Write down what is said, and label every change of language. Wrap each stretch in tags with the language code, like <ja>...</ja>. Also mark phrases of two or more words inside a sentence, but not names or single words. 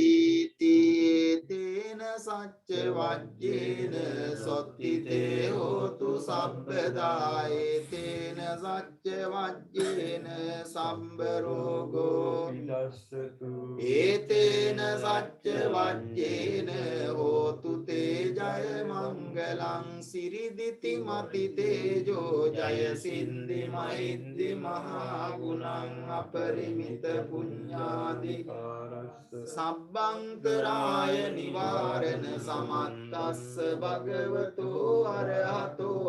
<pi>තේන සච්ච වජ්ජේන සොත්තිතේ හෝතු සබ්බදායේ තේන සච්ච වජ්ජේන සම්බරෝගෝ විනස්සතු ඒතේන සච්ච වජ්ජේන හෝතු තේ ජය මංගලං සිරිදිති මති තේජෝ ජය සින්දි මහින්දි මහා ගුණං අපරිමිත පුඤ්ඤාදි සබ්බංකරාය නිවාරණ සමත්තස්ස භගවතෝ අරහතෝ</pi>